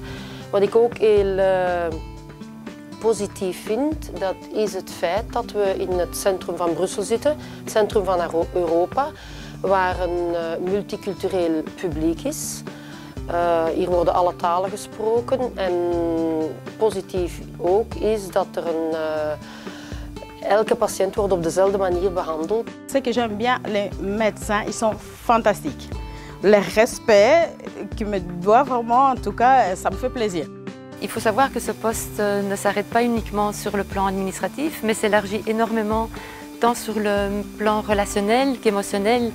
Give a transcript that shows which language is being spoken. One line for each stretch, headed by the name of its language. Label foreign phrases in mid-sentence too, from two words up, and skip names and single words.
Dutch: Wat ik ook heel positief vind, dat is het feit dat we in het centrum van Brussel zitten, het centrum van Europa, waar een multicultureel publiek is. Hier worden alle talen gesproken en positief ook is dat er elke patiënt wordt op dezelfde manier behandeld.
French: Ce que j'aime bien, les médecins, ils sont fantastiques. Le respect qui me doit vraiment, en tout cas, ça me fait plaisir. Il faut savoir que ce poste ne s'arrête pas uniquement sur le plan administratif, mais s'élargit énormément tant sur le plan relationnel qu'émotionnel.